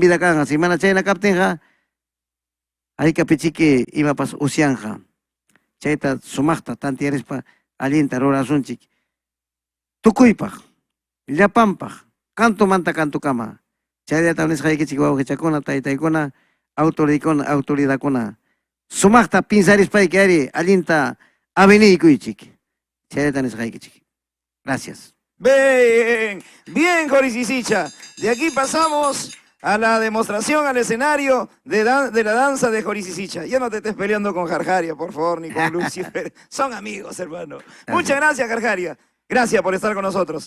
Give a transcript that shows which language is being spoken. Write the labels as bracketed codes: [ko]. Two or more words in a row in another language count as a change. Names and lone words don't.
[qu] vida kanja, si mana chayna kaptinqa, aykapichiki imapas usyanja, chayta sumaqta tantiyarispa allinta rurasunchik, tukuypaq, llapanpaq, cantumanta cantukama, chaylata nisqaykichik wawqichakuna, taytaykuna, autoridadkuna, sumaqta pinsarispaiki ari allinta aveniykuychik, chaylata nisqaykichik. [es] Gracias. Bien, bien, Jorisisicha. De aquí pasamos a la demostración, al escenario de la danza de Jorisisicha. Ya no te estés peleando con Jarjaria, por favor, ni con Lucifer. Son amigos, hermano. Muchas gracias, Jarjaria. Gracias por estar con nosotros.